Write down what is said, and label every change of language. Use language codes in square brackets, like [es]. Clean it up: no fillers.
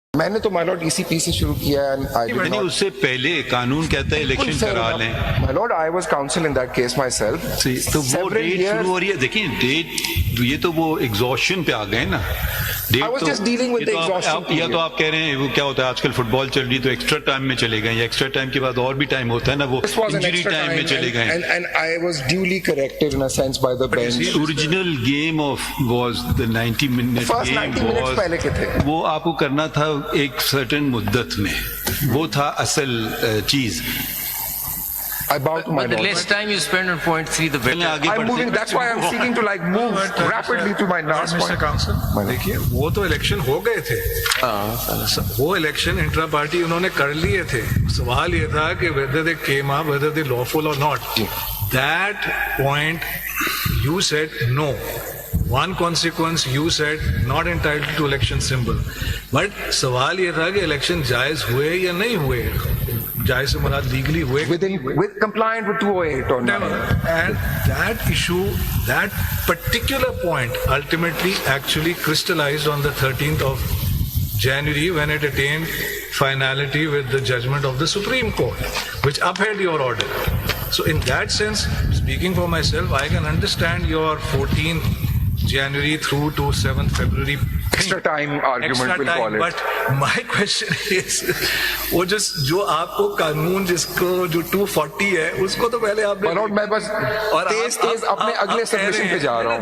[ur] میں نے تو [en] my lord [ur] ECP سے شروع کیا ہے. نہیں, اس سے پہلے قانون کہتا ہے الیکشن کرا لیں. [en] My lord, I was counsel in that case myself. [ur] تو وہ ڈیٹ شروع ہو رہی ہے. دیکھیں ڈیٹ, یہ تو وہ ایگزوشن پہ آ گئے نا. [en] I was just dealing with the exhaustion. [ur] یا تو آپ کہہ رہے ہیں وہ کیا ہوتا ہے آج کل فٹ بال چل رہی تو ایکسٹرا ٹائم میں چلے گئے, یا ایکسٹرا ٹائم کے بعد اور بھی ٹائم ہوتا ہے نا, وہ انجری ٹائم میں چلے گئے. [en] And I was duly corrected in a sense by the bench. Original game of was the 90 minute First 90 minutes [ur] پہلے کے تھے. وہ آپ کو کرنا تھا ایک سرٹن مدت میں, وہ تھا اصل چیز. [en] I bow to my But the lord. less time you spend on point 3, the better. I'm moving. That's why I'm seeking to like move rapidly to my last Mr. point. [ur] Counsel, دیکھیے وہ تو election ہو گئے تھے, وہ election intra party انہوں نے کر لیے تھے. سوال یہ تھا کہ [en] whether they came up, whether they lawful or not. That point you said no. One consequence you said not entitled to election symbol. [ur] But سوال یہ تھا کہ الیکشن جائز ہوئے یا نہیں ہوئے. جائز سے مراد لیگلی ہوئے [en] with compliant with 208 or not. And that issue, that particular point ultimately actually crystallized on the 13th of January when it attained finality with the judgment of the Supreme Court, which upheld your order. So in that sense, speaking for myself, I can understand your 14th January through to 7th February Extra time argument will call it. But my question is, [ur] وہ جو آپ کو قانون جس کو جو 240 ہے اس کو تو پہلے آپ اور میں بس تیز اپنے اگلے سبمیشن پہ جا رہا ہوں.